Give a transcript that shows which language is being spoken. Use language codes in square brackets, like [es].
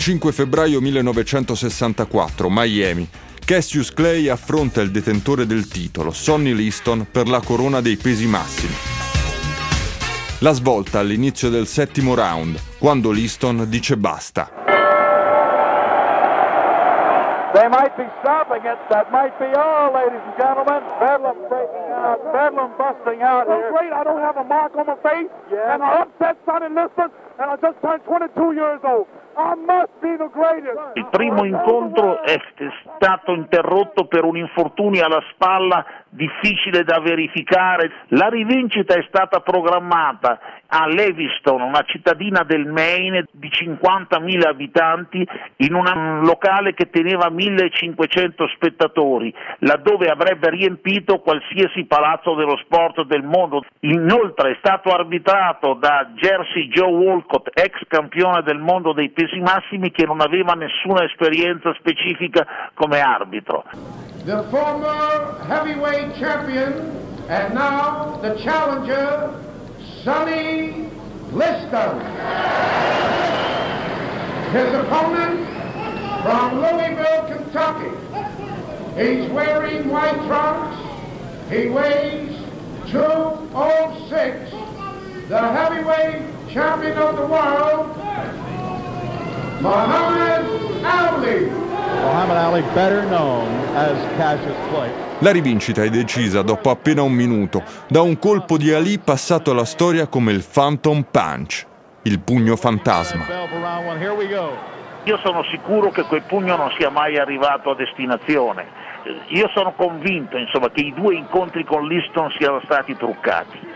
[it] Febbraio 1964, Miami. Cassius Clay affronta il detentore del titolo, Sonny Liston, per la corona dei pesi massimi. La svolta all'inizio del 7° round, quando Liston dice basta. [en] They might be stopping it. That might be all, ladies and gentlemen. Bedlam breaking out. Bedlam busting out. Well, great. I don't have a mark on my face. Yeah. And I upset Sonny Liston. And I just turned 22 years old. I must be the greatest. [it] Il primo incontro è stato interrotto per un infortunio alla spalla difficile da verificare. La rivincita è stata programmata a Lewiston, una cittadina del Maine di 50.000 abitanti, in un locale che teneva 1.500 spettatori, laddove avrebbe riempito qualsiasi palazzo dello sport del mondo. Inoltre è stato arbitrato da Jersey Joe Walcott, ex campione del mondo dei pesi massimi, che non aveva nessuna esperienza specifica come arbitro. [en] The former heavyweight champion and now the challenger, Sonny Liston. His opponent from Louisville, Kentucky. He's wearing white trunks. He weighs 206. The heavyweight champion of the world, Muhammad Ali. Muhammad Ali, better known as Cassius Clay. [it] La rivincita è decisa dopo appena un minuto da un colpo di Ali passato alla storia come il Phantom Punch, il pugno fantasma. Io sono sicuro che quel pugno non sia mai arrivato a destinazione. Io sono convinto, insomma, che i due incontri con Liston siano stati truccati.